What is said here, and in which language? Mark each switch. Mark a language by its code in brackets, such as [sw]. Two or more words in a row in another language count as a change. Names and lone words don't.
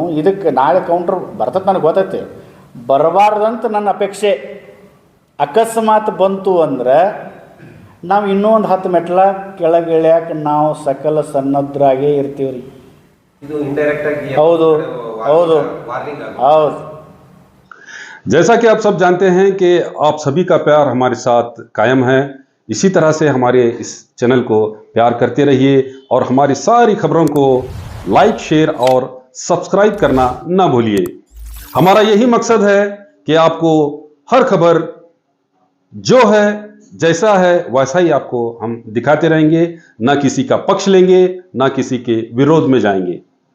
[kn] ಇದಕ್ಕೆ ನಾಳೆ ಕೌಂಟ್ರ್ ಬರ್ತದೆ ನನಗೆ ಗೊತ್ತೈತಿ, ಬರಬಾರ್ದಂತ ನನ್ನ ಅಪೇಕ್ಷೆ. ಅಕಸ್ಮಾತ್ ಬಂತು ಅಂದ್ರೆ ನಾವು ಇನ್ನೂ ಒಂದು 10 ಮೆಟ್ಲ ಕೆಳಗೆ ಇಳ್ಯಾಕೆ ನಾವು ಸಕಲ ಸನ್ನದ್ಧರಾಗೇ ಇರ್ತೀವಿ ರೀ. ಹೌದು ಹೌದು ಹೌದು. [hi] जैसा कि आप सब जानते हैं कि आप सभी का प्यार हमारे साथ कायम है, इसी तरह से हमारे इस चैनल को प्यार करते रहिए और हमारी सारी खबरों को लाइक, शेयर और सब्सक्राइब करना ना भूलिए. हमारा यही मकसद है कि आपको हर खबर जो है जैसा है वैसा ही आपको हम दिखाते रहेंगे, ना किसी का पक्ष लेंगे, ना किसी के विरोध में जाएंगे.